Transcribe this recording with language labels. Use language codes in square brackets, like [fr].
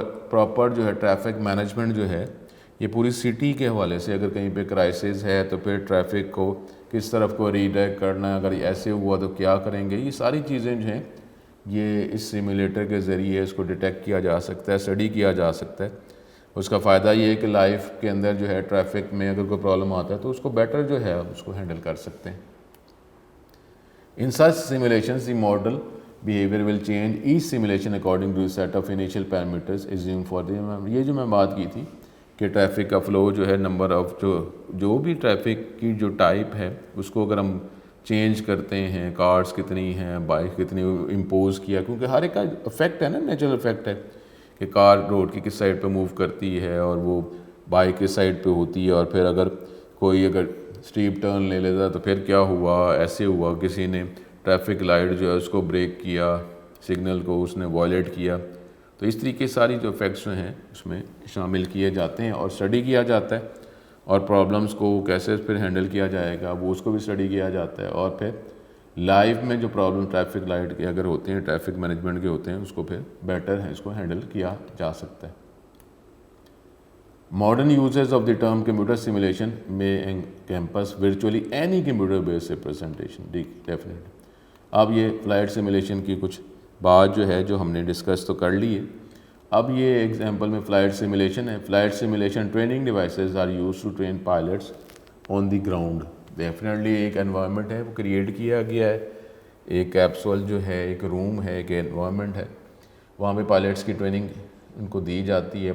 [ur] Proper جو ہے traffic management جو ہے یہ پوری سٹی کے حوالے سے اگر کہیں پہ کرائسس ہے تو پھر ٹریفک کو کس طرف کو ریڈائریکٹ کرنا ہے، اگر ایسے ہوا تو کیا کریں گے، یہ ساری چیزیں جو ہیں یہ اس سیمولیٹر کے ذریعے اس کو ڈیٹیکٹ کیا جا سکتا ہے، اسٹڈی کیا جا سکتا ہے. اس کا فائدہ یہ ہے کہ لائف کے اندر جو ہے ٹریفک میں اگر کوئی پرابلم آتا ہے تو اس کو بیٹر جو ہے اس کو ہینڈل کر سکتے ہیں. [en] In such simulations, the model behavior will change each simulation according to a set of initial parameters assumed for the environment. [ur] یہ جو میں بات کی تھی کہ ٹریفک کا فلو جو ہے نمبر آف جو بھی ٹریفک کی جو ٹائپ ہے اس کو اگر ہم چینج کرتے ہیں، کارز کتنی ہیں، بائک کتنی امپوز کیا، کیونکہ ہر ایک کا افیکٹ ہے نا، نیچرل افیکٹ ہے کہ کار روڈ کی کس سائڈ پہ موو کرتی ہے اور وہ بائک کس سائڈ پہ ہوتی ہے، اور پھر اگر کوئی اگر اسٹریپ ٹرن لے لیتا تو پھر کیا ہوا، ایسے ہوا کسی نے ٹریفک لائٹ جو ہے اس کو بریک کیا، سگنل کو اس نے وائلیٹ کیا. تو اس طریقے ساری جو افیکٹس ہیں اس میں شامل کیے جاتے ہیں اور اسٹڈی کیا جاتا ہے، اور پرابلمس کو کیسے پھر ہینڈل کیا جائے گا وہ اس کو بھی اسٹڈی کیا جاتا ہے. اور پھر لائف میں جو پرابلم ٹریفک لائٹ کے اگر ہوتے ہیں، ٹریفک مینجمنٹ کے ہوتے ہیں، اس کو پھر بیٹر ہے اس کو ہینڈل کیا جا سکتا ہے. [en] Modern users of the term computer simulation may encompass virtually any computer-based representation. Definitely. [ur] اب یہ فلائٹ سیمولیشن کی کچھ بات جو ہے جو ہم نے ڈسکس تو کر لی ہے. اب یہ ایگزامپل میں فلائٹ سیمولیشن ہے. [en] Flight simulation training devices are use to train pilots on the ground. [ur] Definitely ایک انوائرمنٹ ہے وہ کریٹ کیا گیا ہے، ایک کیپسول جو ہے، ایک روم ہے، ایک انوائرمنٹ ہے، وہاں پہ پائلٹس کی ٹریننگ ان کو دی جاتی ہے.